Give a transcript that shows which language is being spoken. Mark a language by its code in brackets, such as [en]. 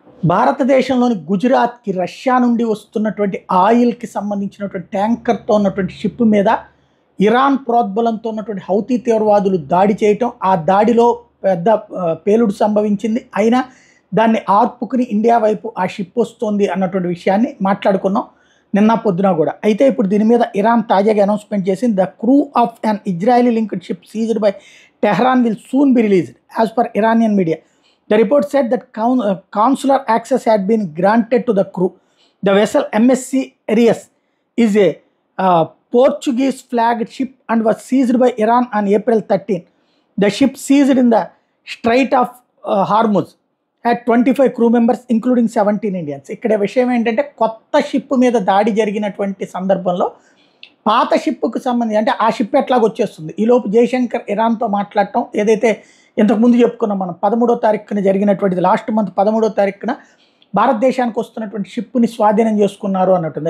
[te] భారతదేశంలోని గుజరాత్కి రష్యా నుండి వస్తున్నటువంటి ఆయిల్కి సంబంధించినటువంటి ట్యాంకర్తో ఉన్నటువంటి షిప్ మీద ఇరాన్ ప్రోద్బలంతో ఉన్నటువంటి హౌతీ తీవ్రవాదులు దాడి చేయటం, ఆ దాడిలో పెద్ద పేలుడు సంభవించింది. అయినా దాన్ని ఆర్పుకుని ఇండియా వైపు ఆ షిప్ వస్తుంది అన్నటువంటి విషయాన్ని మాట్లాడుకున్నాం నిన్న పొద్దున కూడా. అయితే ఇప్పుడు దీని మీద ఇరాన్ తాజాగా అనౌన్స్మెంట్ చేసింది. [en] The crew of an Israeli linked ship seized by Tehran will soon be released as per Iranian media. The report said that consular access had been granted to the crew. The vessel MSC Arias is a Portuguese flagged ship and was seized by Iran on April 13. The ship seized in the Strait of Hormuz had 25 crew members including 17 Indians. [te] ఇక్కడ విషయం ఏంటంటే కొత్త ship మీద దాడి జరిగినటువంటి సందర్భంలో పాత షిప్కు సంబంధించి అంటే ఆ షిప్ ఎట్లాగ వచ్చేస్తుంది. ఈలోపు జయశంకర్ ఇరాన్తో మాట్లాడటం, ఏదైతే ఇంతకుముందు చెప్పుకున్నాం మనం 13వ తారీఖున జరిగినటువంటిది, లాస్ట్ మంత్ 13వ తారీఖున భారతదేశానికి వస్తున్నటువంటి షిప్ని స్వాధీనం చేసుకున్నారు అన్నట్టుంది.